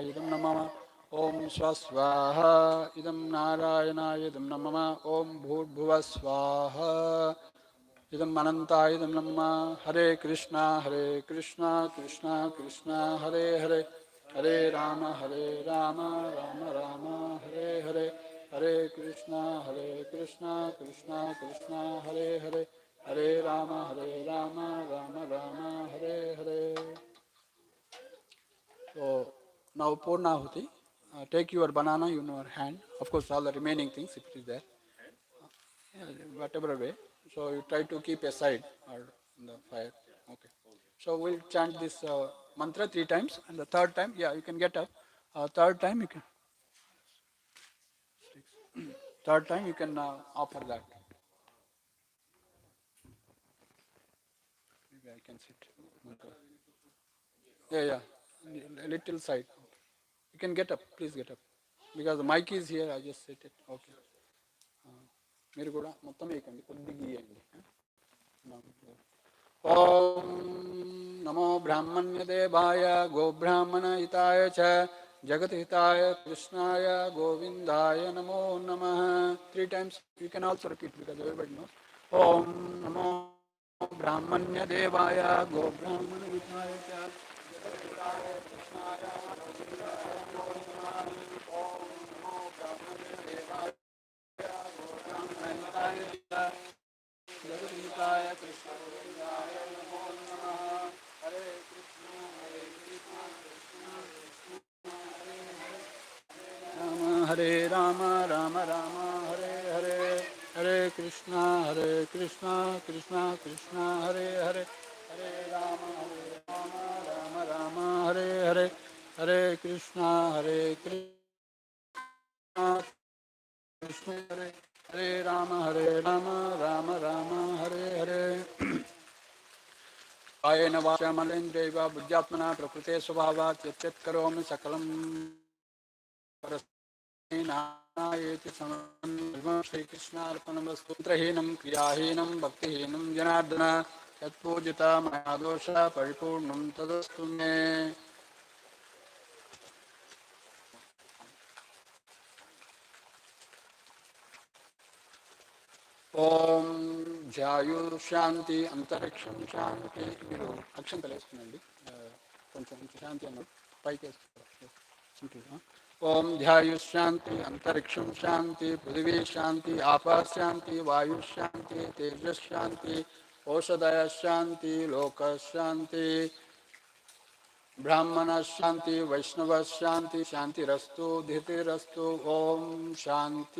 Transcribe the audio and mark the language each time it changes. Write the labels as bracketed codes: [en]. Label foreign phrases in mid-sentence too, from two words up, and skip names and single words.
[sa] इदं नमम ओं स्वस्वाहा इदं नारायण इदं नमम ओं भूर्भुव स्वाहा इदं अनन्त इदं नमम हरे कृष्ण कृष्ण कृष्ण हरे हरे हरे राम राम राम हरे हरे हरे कृष्ण कृष्ण कृष्ण हरे हरे हरे राम राम हरे हरे. [en] So now Purnahuti. Take your banana in your hand. Of course, all the remaining things if it is there. Yeah, whatever way. So you try to keep aside or in the fire. Okay. So we'll chant this mantra 3 times, and the third time, yeah, you can get up. Third time you can. Third time you can offer that. Maybe I can sit. Mantra. Yeah, yeah. A little side. You can get up. Please get up. Because the mic is here, I just set it. [te] Okay. మీరు కూడా మొత్తం వేయకండి కొద్దిగా ఇవ్వండి. [sa] ओम नमो ब्राह्मण्यदेवाय गोब्राह्मणहिताय च जगद्हिताय कृष्णाय गोविंदाय नमो नमः. [en] 3 times you can also repeat because everybody knows. [sa] ओम नमो ब्राह्मण्यदेवाय गोब्राह्मणहिताय च जगद्हिताय कृष्णाय गोविंदाय नमो नमः. ओम नमो ब्राह्मण्यदेवाय गोब्राह्मणहिताय च जगद्गीताय कृष्ण गोविंदाय नमो नमः. हरे कृष्ण कृष्ण हरे हरे राम राम हरे हरे हरे कृष्ण कृष्ण कृष्ण हरे हरे हरे राम राम राम हरे हरे हरे कृष्ण कृष्ण हरे हरे राम राम राम हरे हरे कायेन वाचा मलेन्द्रियैव बुद्ध्यात्मना प्रकृते स्वभावात् यच्चत् करोमि सकलं परस्मै नारायणेति समं श्रीकृष्णार्पणमस्तु मंत्रहीनं क्रियाहीनं भक्तिहीनं जनार्दन यत्पूजिता मया दोषः परिपूर्णं तदस्तु मे ఓం ధ్యాయు శాంతి అంతరిక్షం శాంతి [te] మీరు అక్షంతలు వేసుకునండి కొంచెం శాంతి అన్నది పైకి వేసుకోవాలి [sa] ఓం ధ్యాయు శాంతి అంతరిక్షం శాంతి పృథివీ శాంతి ఆపా శాంతి వాయు శాంతి తేజశాంతి ఓషధయ శాంతి లోక శాంతి ब्राह्मण शांति वैष्णव शांति शांतिरस्तु धीतिरस्तु ओम शांति